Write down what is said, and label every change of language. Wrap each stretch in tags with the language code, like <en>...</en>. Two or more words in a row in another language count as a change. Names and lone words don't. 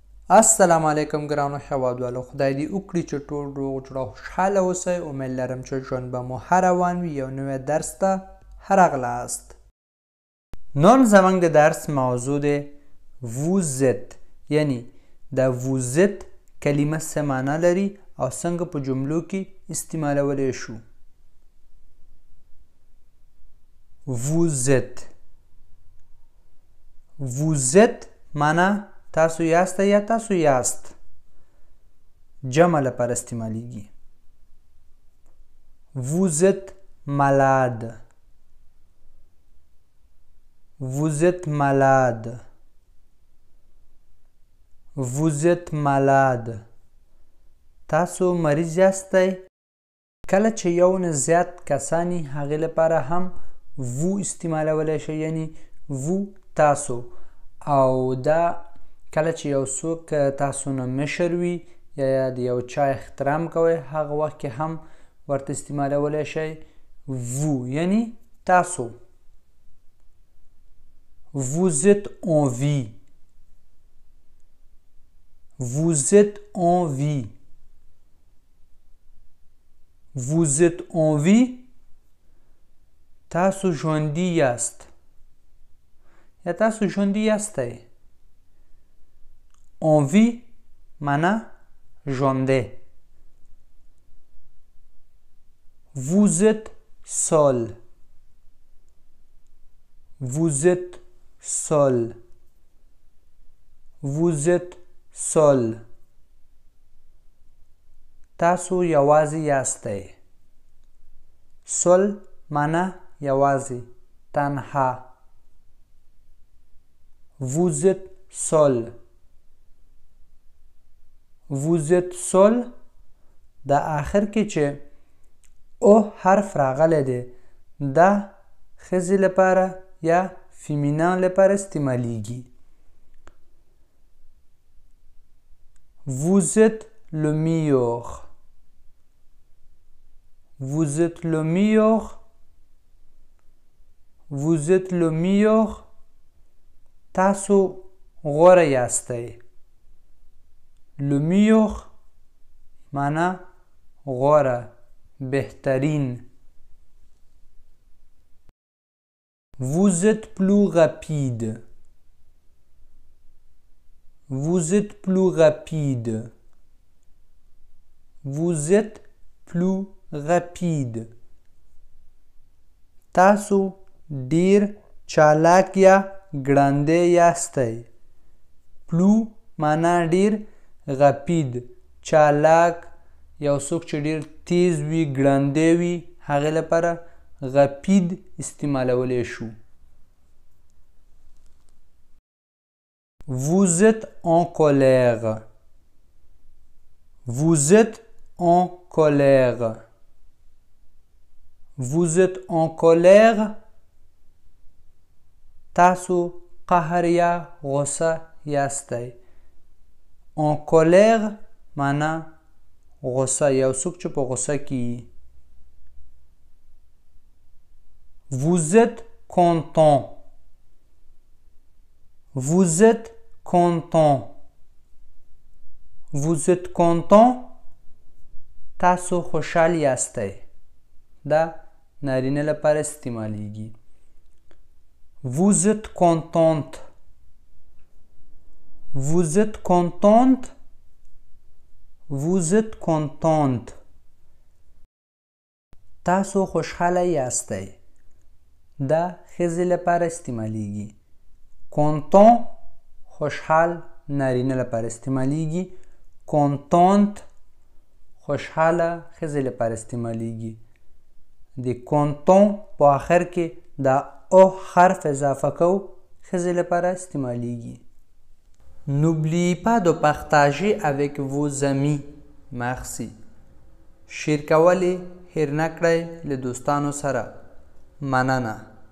<ps>السلام علیکم ګرانو هیوادوالو، خدای دې وکړي چې ټول روغ جوړ او خوشحاله اوسئ. امید لرم چې ژوند به مو ښه روان وي. یو نوی درس ته ښه راغلاست. نن زموږ د درس موضوع دی</ps> <fr>vous êtes،</fr> <ps>یعنی د</ps> <fr>vous êtes</fr> <ps>کلمه څه معنا لري او څنګه په جملو کې استعمالولی شو.</ps> <fr>vous êtes</fr> <ps>معنا تاسو یاست یا تاسو یاست، جمع لپاره استعمالیږي.</ps> <fr>vous êtes malade، vous êtes malade، vous êtes malade،</fr> <ps>تاسو مریض یاستئ. کله چې یو نه زیات کسانی هغې لپاره هم vous استعمالولی شئ، یعنی vous تاسو. او دا کله چې یو څوک تاسو نه مشر وي یا د یو چا احترام کوئ، هغه وخت کې هم ورته استعمالولی شئ vous، یعنی تاسو.</ps> <fr>vous êtes en vie، vous êtes en vie، vous êtes en vie،</fr> <ps>تاسو ژوندي یاست یا تاسو ژوندي یاستئ.</ps> <fr>en vie</fr> <ps>معنا ژوندی.</ps> <fr>vous êtes seul، vous êtes seul، vous êtes seul،</fr> <ps>تاسو یوازې یاستئ. seul معنا یوازې، تنها.</ps> <fr>vous êtes seul، vous êtes seul</fr> <ps>د آخر کې چې او حرف راغلی دی دا ښځې لپاره یا فیمینان لپاره استعمالیږي.</ps> <fr>vous êtes le meilleur، vous êtes le meilleur، vous êtes le meilleur،</fr> <ps>تاسو غوره یاستئ.</ps> <fr>le meilleur</fr> <ps>معنا غوره، بهترین.</ps> <fr>vous êtes plus rapide، vous êtes plus rapide، vous êtes plus rapide،</fr> <ps>تاسو ډیر چالاک یا ګړندی یاستئ. plus معنا ډیر، rapide چالاک، یو څوک چې ډیر تیز وي، ګړندی وي، هغې لپاره rapide استعمالولی شو.</ps> <fr>vous êtes en colère، vous êtes en colère، vous êtes en colère،</fr> <ps>تاسو قهر یا غصه یاستئ.</ps> <fr>en colère</fr> <ps>معنا غصه، یو څوک چې په غصه کې.</ps> <fr>vous êtes content، vous êtes content، vous êtes content،</fr> <ps>تاسو خوشحال یاستئ. دا نارینه لپاره استعمالیږي.</ps> <fr>vous êtes contente، vous êtes contente، vous êtes contente،</fr> <ps>تاسو خوشحاله یاستئ. دا ښځې لپاره استعمالیږي. content خوشحال، نارینه لپاره استعمالیږي. contente خوشحاله، ښځې لپاره استعمالیږي. د content په آخر کې دا او حرف اضافه کو، ښځې لپاره استعمالیږي.</ps> <fr>N'oubliez pas de partager avec vos amis. Merci.</fr> <ps>شیر کول یې هیر نه کړئ له دوستانو سره. مننه.</ps>